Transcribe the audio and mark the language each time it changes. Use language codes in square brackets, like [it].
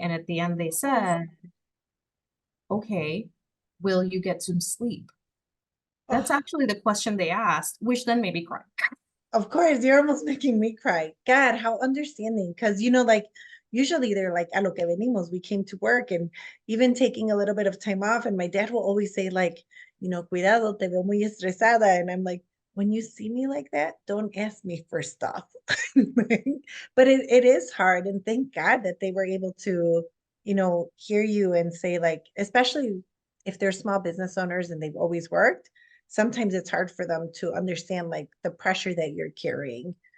[en] And at the end, they said, okay, will you get some sleep? That's Oh, actually the question they asked, which then made me cry. of course, you're almost making me cry. God, how understanding. Because, like, usually they're like, [es] a lo que venimos, [en] we came to work, and even taking a little bit of time off. And my dad will always say, like, [es] cuidado, te veo muy estresada. [en] And I'm like, when you see me like that, don't ask me for stuff. But it is hard. And thank God that they were able to, hear you and say, like, especially if they're small business owners and they've always worked, sometimes it's hard for them to understand like the pressure that you're carrying.